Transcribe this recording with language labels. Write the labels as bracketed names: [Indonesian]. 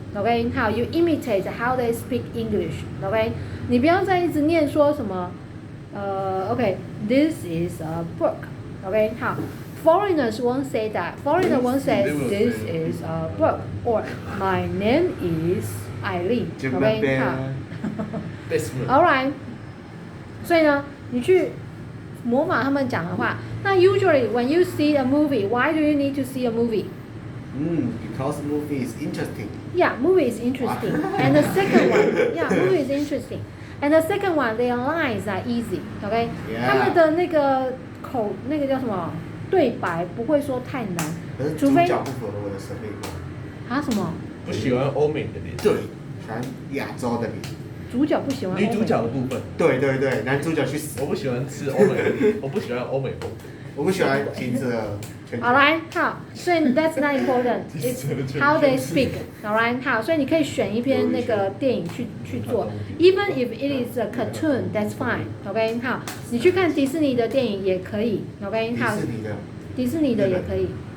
[English] Okay, how you imitate how they speak English. Okay, [Chinese] 你不要再一直念说什么 [English] okay, this is a book. Okay, 好 foreigners won't say that. Foreigner won't say this is a book or my name is Eileen. Okay, 好Alright. [Chinese] 所以呢，你去模仿他们讲的话。 [English] 那 usually when you see a movie, why do you need to see a movie? Because movie is interesting. Yeah, movie is interesting. And the second one, yeah, movie is interesting. And the second one, their lines are easy. Okay? Yeah. [Chinese] 他们的那个那个叫什么对白不会说太难，可是除非主角不符合我的审美观。啊什么？不喜欢欧美的脸，对，喜欢亚洲的脸。主角不喜欢欧美女主角的部分，对对对，男主角去死。我不喜欢吃欧美，我不喜欢欧美风。我不喜欢平时的圈子。 [English] Alright， [Chinese] 好，所以 [English] that's not important. It's how they speak. [Chinese] Alright， 好，所以你可以选一篇那个电影去做。 [English] Even if it is a cartoon, that's fine. [Chinese] OK， 好，你去看迪士尼的电影也可以。OK， 好，迪士尼的也可以。